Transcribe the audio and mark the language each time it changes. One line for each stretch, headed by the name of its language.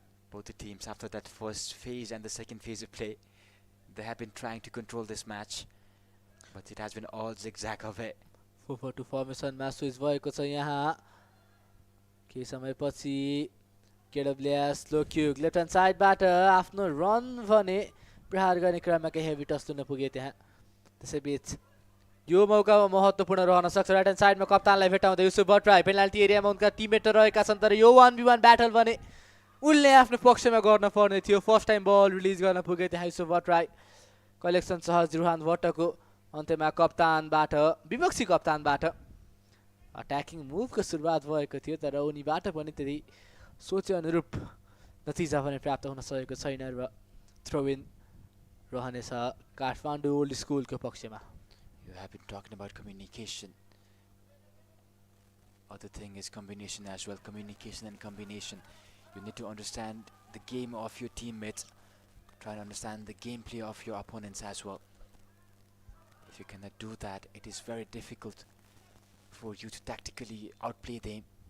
English: Both the teams after that first phase and the second phase of play, they have been trying to control this match, but it has been all zigzag of it.
Nepali: 4-4-2 फर्मेसनमा switch भएको छ यहाँ केही समयपछि KWS लोक्युग left hand साइडबाट आफ्नो run भने प्रहार गर्ने क्रममा केही हेभी टच लिन पुगे त्यहाँ त्यसैबीच यो मौकामा महत्त्वपूर्ण रहन सक्छ राइट ह्यान्ड साइडमा कप्तानलाई भेटाउँदै युसुफ भट्टराई पेनाल्टी एरियामा उनका टिममेट रहेका छन् तर यो 1v1 ब्याटल भने उनले आफ्नो पक्षमा गर्न पर्ने थियो फर्स्ट टाइम बल रिलिज गर्न पुगे त्यहाँ युसुफ भट्टराई कलेक्सन सहज रुहान भट्टको अन्त्यमा कप्तानबाट विपक्षी कप्तानबाट अट्याकिङ मुभको सुरुवात भएको थियो तर उनीबाट पनि त्यति सोचे अनुरूप नतिजा पनि प्राप्त हुन सकेको छैन र थ्रो इन रहनेछ काठमाडौँ ओल्ड स्कुलको पक्षमा
English: You have been talking about communication. Other thing is combination as well. Communication and combination. You need to understand the game of your teammates. Try to understand the gameplay of your opponents as well. If you cannot do that, it is very difficult for you to tactically outplay them.